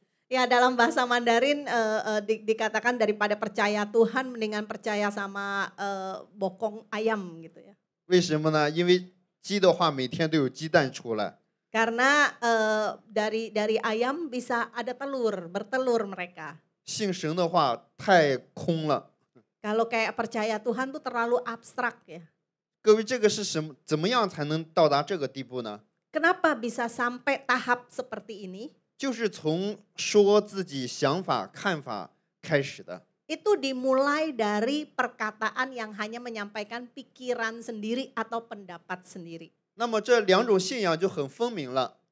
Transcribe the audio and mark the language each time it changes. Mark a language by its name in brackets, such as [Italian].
[Indonesian] Ya dalam bahasa Mandarin dikatakan daripada percaya Tuhan mendingan percaya sama bokong ayam gitu ya. [Chinese] 为什么呢？因为鸡的话每天都有鸡蛋出来。 [Indonesian] Karena dari ayam bisa ada telur, bertelur mereka. [Chinese] 信神的话太空了。 [Indonesian] Kalau kayak percaya Tuhan tuh terlalu abstrak ya. [Chinese] 各位，这个是什么？怎么样才能到达这个地步呢？ [Indonesian] Kenapa bisa sampai tahap seperti ini? [Chinese] 就是从说自己想法、看法开始的。 [Indonesian] Itu dimulai dari perkataan yang hanya menyampaikan pikiran sendiri atau pendapat sendiri. [Chinese] 那么这两种信仰就很分明了。